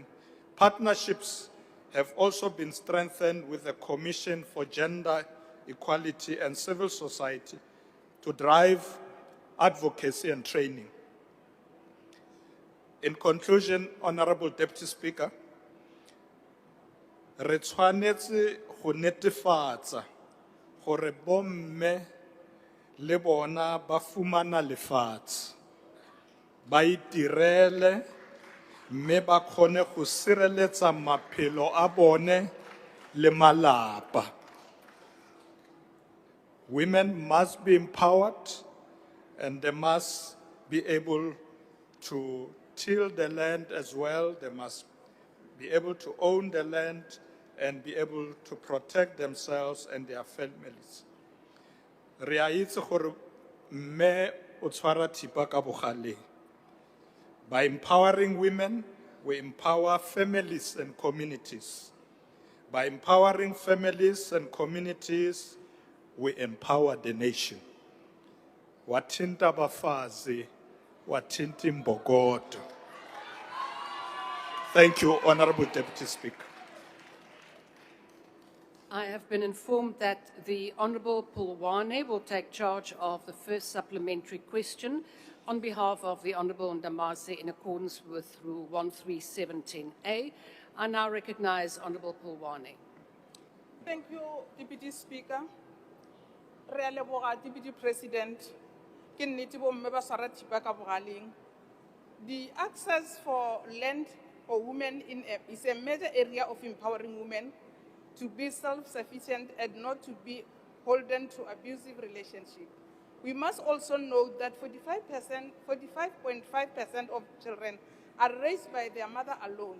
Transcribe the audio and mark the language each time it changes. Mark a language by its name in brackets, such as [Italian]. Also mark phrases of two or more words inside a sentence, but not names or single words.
[English] Partnerships have also been strengthened with the Commission for Gender Equality and Civil Society to drive advocacy and training. In conclusion, Honorable Deputy Speaker, [Tswana] re tshwanetse go netefatsa gore bomme le bona ba fumana lefatshe, ba itirele, mme ba kgone go sireletsa maphelo a bone le malapa. [English] Women must be empowered and they must be able to till the land as well. They must be able to own the land and be able to protect themselves and their families. [Tswana] Re a itse gore mme o tshwara thipa ka bogaleng. [English] By empowering women, we empower families and communities. By empowering families and communities, we empower the nation. [Zulu] Wathinta bafazi, wathinta imbokodo. [English] Thank you, Honorable Deputy Speaker. I have been informed that the Honourable Pulwane will take charge of the first supplementary question on behalf of the Honourable Ndamase in accordance with Rule 13710A. I now recognise Honourable Pulwane. Thank you, Deputy Speaker. [Tswana] Re a leboga, Deputy President. Ke nnete bomme ba swara thipa ka bogaleng. [English] The access for land for women is a major area of empowering women to be self-sufficient and not to be beholden to abusive relationships. We must also note that 45.5% of children are raised by their mother alone.